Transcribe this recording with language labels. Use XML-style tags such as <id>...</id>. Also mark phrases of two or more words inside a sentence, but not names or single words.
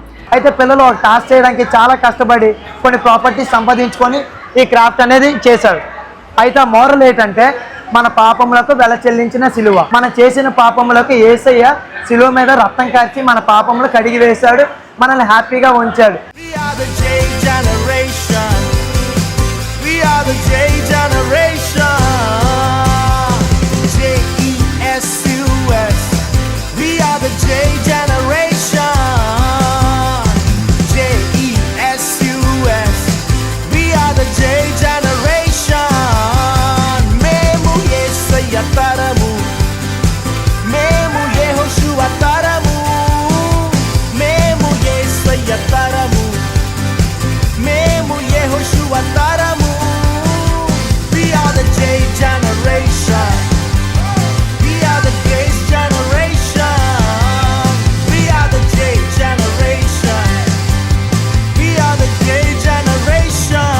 <te>అయితే పిల్లలు ఒక టాస్క్ చేయడానికి చాలా కష్టపడి కొన్ని ప్రాపర్టీస్ సంపాదించుకొని ఈ క్రాఫ్ట్ అనేది చేశారు. అయితే ఆ మోరల్ ఏంటంటే మన పాపములకు వెల చెల్లించిన సిలువ. మనం చేసిన పాపములకు యేసయ్య సిలువ మీద రక్తం కార్చి మన పాపములు కడిగి వేశాడు, మనల్ని హ్యాపీగా ఉంచాడు.</te> <en>We are the J generation. We are the J generation. J-E-S-U-S. We are the J generation. J-E-S-U-S. We are the J generation.</en> <te>మేము యేసయ్య తరము. మేము యెహోషువ తరము. మేము యేసయ్య తరము. మేము యెహోషువ తరము.</te> <en>We are the J generation. We are the Grace generation. We are the J generation. We are the J generation.</en>